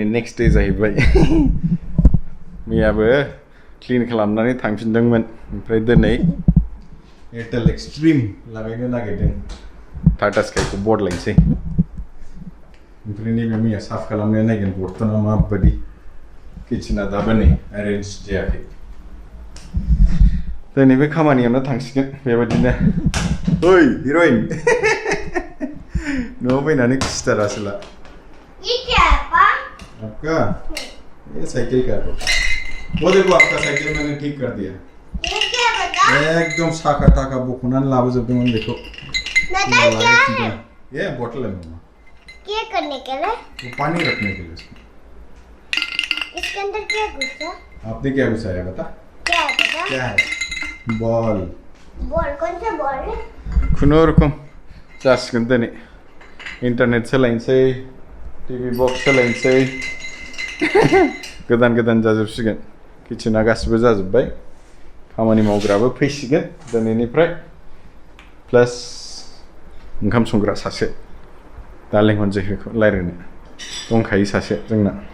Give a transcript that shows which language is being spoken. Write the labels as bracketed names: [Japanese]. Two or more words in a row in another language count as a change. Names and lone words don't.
[English] next day [Bodo] जाहैबाय मैयाबो क्लिन खालामनानै थांफिनदोंमोन ओमफ्राय दिनै एयारटेल एक्सट्रिम लागायनो नागिरदों टाटा स्काइखौ बदलायनोसै ओमफ्राय नैबे मैया साफ खालामनाया नायगोन बर्तना माबायदि किचेना दाबो नै एरेन्ज जायाखै दिनै बे खामानियावनो थांसिगोन बेबायदिनो ओइ हिर'इन न'आव फैनानै खुसिथार आसोला [Hindi] आपका ये साइकिल का है वो देखो आपका साइकिल मैंने ठीक कर दिया ये क्या बता [Bodo] एकदम साका टाका बखनानै लाबोजोबदोंमोन बेखौ [Hindi] क्या है ये बोतल है मम्मा क्या करने के लिए वो पानी रखने के लिए इसके अंदर क्या घुसा आपने क्या घुसाया बता क्या है बता क्या है बॉल कौन सा बॉल है [Bodo] खुनुरुखुम जासिगोन दिनै इन्टारनेट सोलायनोसै [English] TV box [Bodo] सोलायनोसै गोदान जाजोबसिगोन किचेना गासिबो जाजोब्बाय खामानि मावग्राबो फैसिगोन दिनैनिफ्राय प्लास ओंखाम संग्रा सासे दा लेंहरनोसै बेखौ रायज्लायनो दंखायो सासे जोंना